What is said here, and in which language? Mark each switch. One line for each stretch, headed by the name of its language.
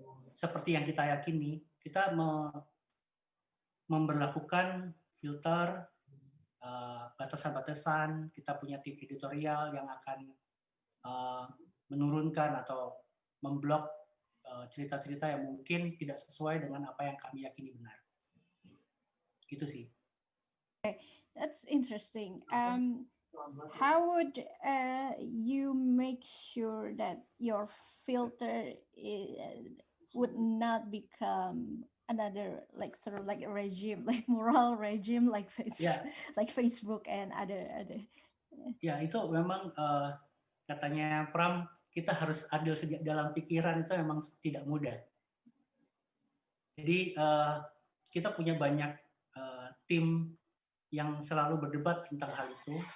Indonesian: Seperti yang kita yakini, kita memberlakukan filter, batasan-batasan, kita punya tim editorial yang akan menurunkan atau memblok cerita-cerita yang mungkin tidak sesuai dengan apa yang kami yakini benar. Itu sih.
English: That's interesting. How would you make sure that your filter would not become another like sort of like a regime, like moral regime, like Facebook,
Indonesian: Ya,
English: like Facebook and other.
Indonesian: ya itu memang katanya Pram, kita harus adil sejak dalam pikiran itu memang tidak mudah. Jadi kita punya banyak tim yang selalu berdebat tentang hal itu.